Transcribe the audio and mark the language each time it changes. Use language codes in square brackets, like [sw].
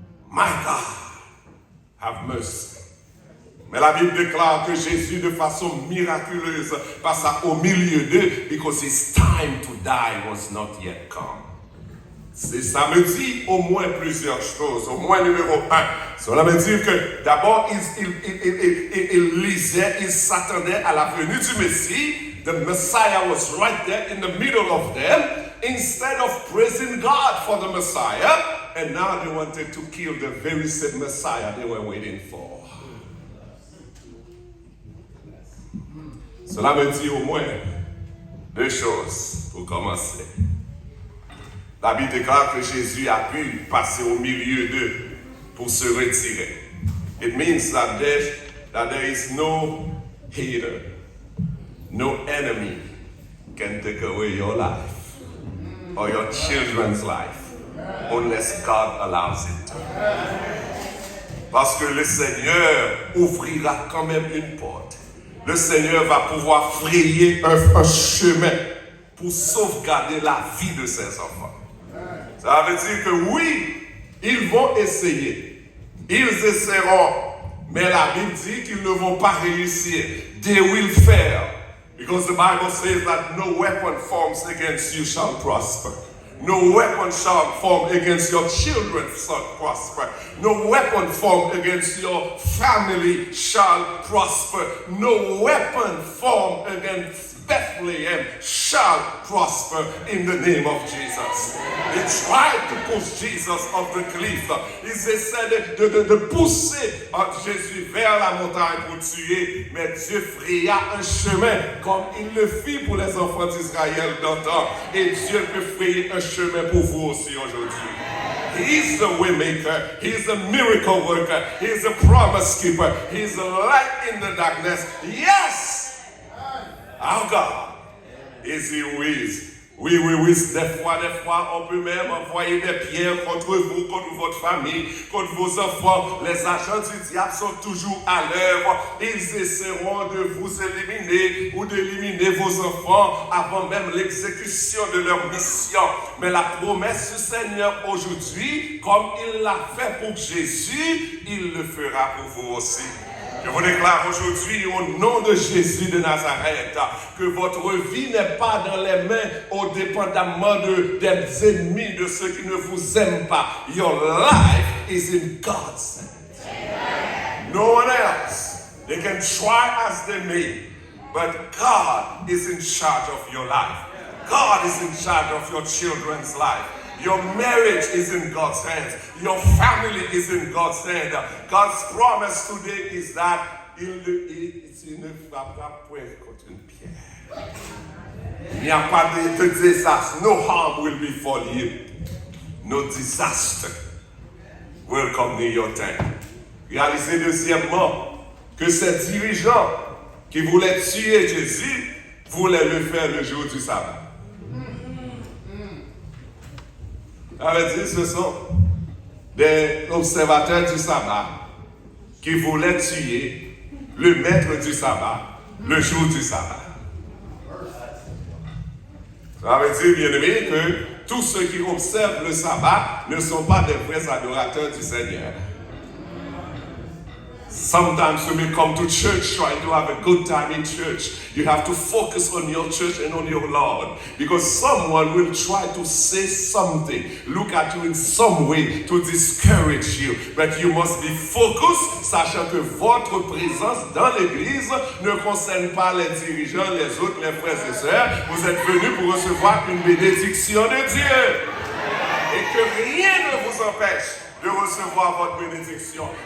[en] My God, have mercy. [fr] Mais la Bible déclare que Jésus, de façon miraculeuse, passa au milieu d'eux, [en] because his time to die was not yet come. [fr] Ça me dit au moins plusieurs choses. Au moins numéro 1. Cela veut dire que d'abord, il lisait, il s'attendait à la venue du Messie. [en] The Messiah was right there in the middle of them. Instead of praising God for the Messiah, and now they wanted to kill the very same Messiah they were waiting for. [fr] Cela me dit au moins deux choses pour commencer. La Bible déclare que Jésus a pu passer au milieu d'eux pour se retirer. [en] It means that there is no hater, no enemy can take away your life or your children's life unless God allows it to. [fr] Parce que le Seigneur ouvrira quand même une porte. Le Seigneur va pouvoir frayer un chemin pour sauvegarder la vie de ses enfants. Ça veut dire que oui, ils vont essayer. Ils essaieront. Mais la Bible dit qu'ils ne vont pas réussir. [en] They will fail. Because the Bible says that no weapon formed against you shall prosper. No weapon shall form against your children shall prosper. No weapon formed against your family shall prosper. No weapon formed against Bethlehem shall prosper in the name of Jesus. They tried to push Jesus off the cliff. [fr] Ils essaient de pousser Jésus vers la montagne pour tuer. Mais Dieu fraya un chemin comme il le fit pour les enfants d'Israël d'antan. Et Dieu peut frayer un chemin pour vous aussi aujourd'hui. [en] He's the way maker. He's a miracle worker. He's a promise keeper. He's a light in the darkness. Yes! Our God is he who is. [fr] Oui, des fois, on peut même envoyer des pierres contre vous, contre votre famille, contre vos enfants. Les agents du diable sont toujours à l'œuvre. Ils essaieront de vous éliminer ou d'éliminer vos enfants avant même l'exécution de leur mission. Mais la promesse du Seigneur aujourd'hui, comme il l'a fait pour Jésus, il le fera pour vous aussi. Je vous déclare aujourd'hui au nom de Jésus de Nazareth que votre vie n'est pas dans les mains au dépendamment des ennemis, de ceux qui ne vous aiment pas. [en] Your life is in God's hands. No one else. They can try as they may, but God is in charge of your life. God is in charge of your children's life. Your marriage is in God's hands. Your family is in God's hands. God's promise today is that [fr] il ne frappera point contre une pierre. Il n'y a pas de désastre. [en] No harm will befall you. No disaster will come near your tent. [fr] Réalisez deuxièmement que ces dirigeants qui voulaient tuer Jésus voulaient le faire le jour du sabbat. Ça veut dire ce sont des observateurs du sabbat qui voulaient tuer le maître du sabbat le jour du sabbat. Ça veut dire, bien aimé, que tous ceux qui observent le sabbat ne sont pas des vrais adorateurs du Seigneur. [en] Sometimes when we come to church trying to have a good time in church, you have to focus on your church and on your Lord. Because someone will try to say something, look at you in some way to discourage you. But you must be focused, [fr] sachant que votre présence dans l'église ne concerne pas les dirigeants, les autres, les frères et sœurs. Vous êtes venus pour recevoir une bénédiction de Dieu. Et que rien ne vous empêche de recevoir votre bénédiction.